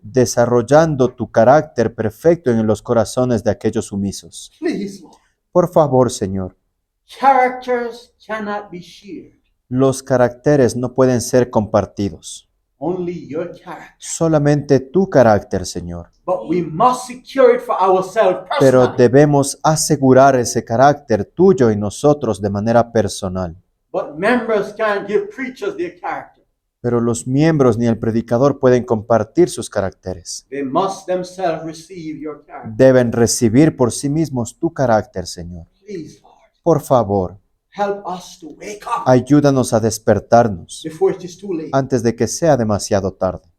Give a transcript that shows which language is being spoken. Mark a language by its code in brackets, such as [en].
[es] desarrollando tu carácter perfecto en los corazones de aquellos sumisos. [en] Please, Lord. [es] Por favor, Señor, [en] Characters cannot be shared. [es] los caracteres no pueden ser compartidos. [en] Only your character. [es] Solamente tu carácter, Señor. [en] But we must secure it for ourselves [es] Pero [en] personally. [es] debemos asegurar ese carácter tuyo y nosotros de manera personal. [en] But members can't give preachers their character. [es] Pero los miembros ni el predicador pueden compartir sus caracteres. [en] They must themselves receive your character. [es] Deben recibir por sí mismos tu carácter, Señor. [en] Please, Lord, [es] Por favor, [en] help us to wake up [es] ayúdanos a despertarnos [en] before it is too late. [es] antes de que sea demasiado tarde.